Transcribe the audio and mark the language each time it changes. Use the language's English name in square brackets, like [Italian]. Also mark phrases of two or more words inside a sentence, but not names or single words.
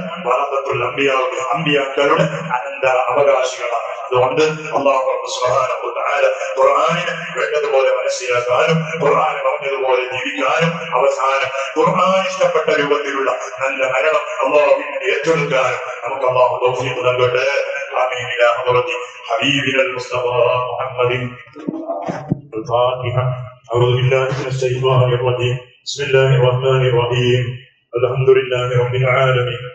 [Arabic] ورثة الأنبياء, [Malayalam] അംബിയാക്കളുടെ അനന്തര അവകാശികളാണ്. അതുകൊണ്ട് അല്ലാഹു [Arabic] سبحانه وتعالى [Malayalam] ഖുർആനിനെ വേണ്ടതുപോലെ മനസ്സിലാക്കാനും ഖുർആൻ പറഞ്ഞതുപോലെ ജീവിക്കാനും അവസാനം ഖുർആൻ ഇഷ്ടപ്പെട്ട രൂപത്തിലുള്ള നല്ല മരണം അല്ലാഹുവിനെ ഏറ്റെടുക്കാനും നമുക്ക് അല്ലാഹു തൗഫീഖ് നൽകട്ടെ. [Arabic] آمين إلى حضرة حبيبنا المصطفى محمد. الفاتحة. أعوذ بالله من الشيطان الرجيم. بسم الله الرحمن الرحيم. الحمد لله رب العالمين.